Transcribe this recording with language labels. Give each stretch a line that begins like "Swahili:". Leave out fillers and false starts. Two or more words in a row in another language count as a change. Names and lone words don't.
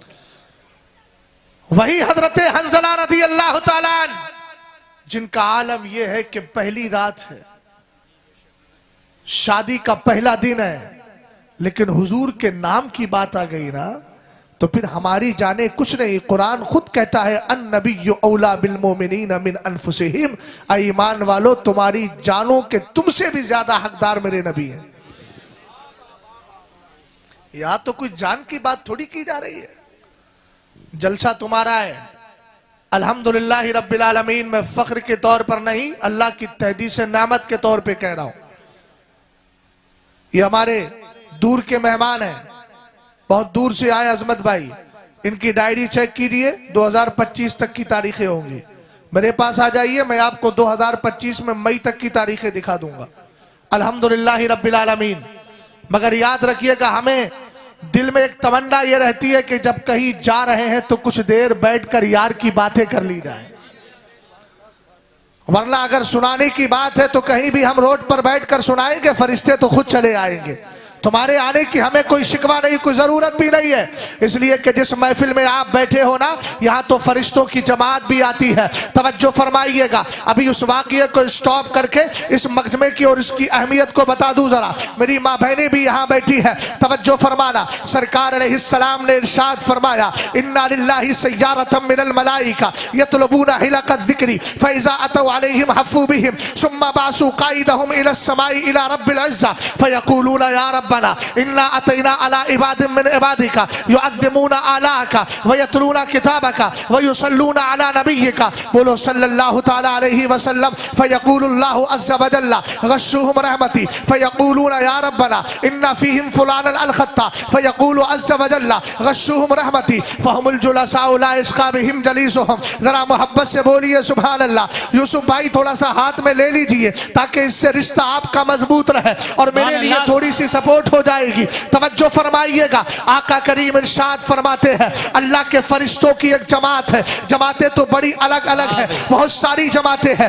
Urdu: وہی حضرت حنظلہ
Arabic: رضي الله تعالى عنه
Urdu: جن کا عالم یہ ہے کہ پہلی رات ہے، شادی کا پہلا دن ہے، لیکن حضور کے نام کی بات آ گئی نا تو پھر ہماری جانے کچھ نہیں. قرآن خود کہتا ہے
Arabic: النبي أولى بالمؤمنين من أنفسهم,
Urdu: ایمان والوں تمہاری جانوں کے تم سے بھی زیادہ حقدار میرے نبی ہیں. یہاں تو کوئی جان کی بات تھوڑی کی جا رہی ہے، جلسہ تمہارا ہے.
Arabic: الحمد لله رب العالمين,
Urdu: میں فخر کے طور پر نہیں، اللہ کی تحدیث نعمت کے طور پہ کہہ رہا ہوں. یہ ہمارے دور کے مہمان ہیں، بہت دور سے آئے عظمت بھائی، ان کی ڈائری چیک کیجیے، 2025 تک کی تاریخیں ہوں گی. میرے پاس آ جائیے، میں آپ کو 2025 میں مئی تک کی تاریخیں دکھا دوں گا.
Arabic: الحمد لله رب العالمين.
Urdu: مگر یاد رکھیے گا، ہمیں دل میں ایک تمنا یہ رہتی ہے کہ جب کہیں جا رہے ہیں تو کچھ دیر بیٹھ کر یار کی باتیں کر لی جائے، ورنہ اگر سنانے کی بات ہے تو کہیں بھی ہم روڈ پر بیٹھ کر سنائیں گے، فرشتے تو خود چلے آئیں گے. تمہارے آنے کی ہمیں کوئی شکوہ نہیں، کوئی ضرورت بھی نہیں ہے، اس لیے کہ جس محفل میں آپ بیٹھے ہو نا، یہاں تو فرشتوں کی جماعت بھی آتی ہے. توجہ فرمائیے گا، ابھی اس واقعے کو اسٹاپ کر کے اس مجمعے کی اور اس کی اہمیت کو بتا دوں ذرا. میری ماں بہنیں بھی یہاں بیٹھی ہے، توجہ فرمانا. سرکار علیہ السلام نے ارشاد فرمایا,
Arabic: إن لله سيارة من الملائكة يطلبون حلقة ذكري فإذا أتوا عليهم حفوا بهم ثم باسوا قائدهم إلى السماء إلى رب العزة فيقولون يا ربنا إنا أتينا على عباد من عبادك يعظمون آلاءك ويتلون كتابك ويصلون على نبيك. بولو صلى الله تعالى عليه وسلم. فيقول الله عز وجل غشوهم رحمتي فيقولون يا ربنا إن فيهم فلانا الخطاء فيقول عز وجل غشوهم رحمتي فهم الجلساء لا يشقى بهم جليسهم.
Urdu: ذرا محبت سے بولیے
Arabic: سبحان الله.
Urdu: یوسف بھائی تھوڑا سا ہاتھ میں لے لیجیے تاکہ اس سے رشتہ آپ کا مضبوط رہے اور میرے لیے تھوڑی سی سپورٹ ہو جائے گی. توجہ فرمائیے گا، آقا کریم ارشاد فرماتے ہیں، اللہ کے فرشتوں کی ایک جماعت ہے. جماعتیں تو بڑی الگ الگ ہے، بہت ساری جماعتیں ہیں.